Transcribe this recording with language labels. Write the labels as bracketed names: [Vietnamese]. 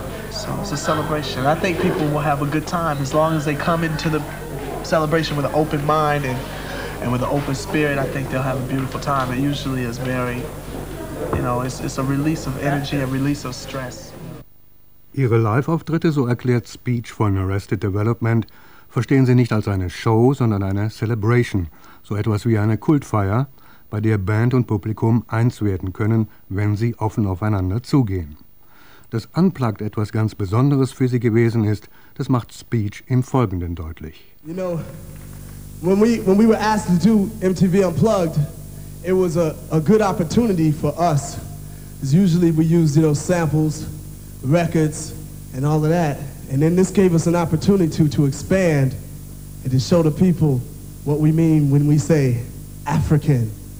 [English] So it's a celebration. I think people will have a good time as long as they come into the celebration with an open mind and with an open spirit. I think they'll have a beautiful time. It usually is very, you know, it's a release of energy, a release of stress. [German] Ihre Live-Auftritte, so erklärt Speech von Arrested Development, verstehen Sie nicht als eine Show, sondern eine Celebration, so etwas wie eine Kultfeier, bei der Band und Publikum eins werden können, wenn sie offen aufeinander zugehen. Dass Unplugged etwas ganz Besonderes für sie gewesen ist, das macht Speech im Folgenden deutlich. [English] You know, when we were asked to do MTV Unplugged, it was a good opportunity for us. Because usually we use, you know, samples, records and all of that. And then this gave us an opportunity to expand and to show the people what we mean when we say African.